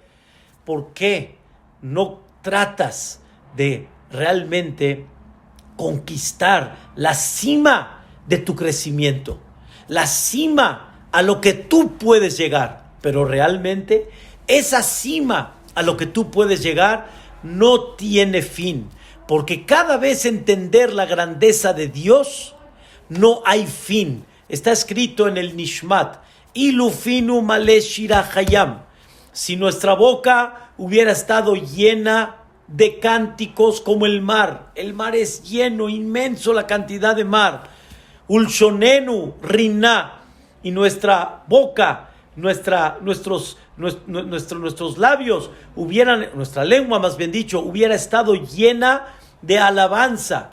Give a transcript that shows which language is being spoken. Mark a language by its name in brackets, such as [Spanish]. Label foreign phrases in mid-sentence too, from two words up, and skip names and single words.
[Spanish] ¿Por qué no tratas de realmente conquistar la cima de tu crecimiento, la cima a lo que tú puedes llegar? Pero realmente esa cima a lo que tú puedes llegar no tiene fin, porque cada vez entender la grandeza de Dios no hay fin. Está escrito en el Nishmat: [Hebrew] אילו פינו מלא שירה כים. [Spanish] Si nuestra boca hubiera estado llena de cánticos como el mar es lleno, inmenso la cantidad de mar. [Hebrew] ולשוננו רנה, [Spanish] y nuestra boca, nuestros labios nuestra lengua más bien dicho, hubiera estado llena de alabanza.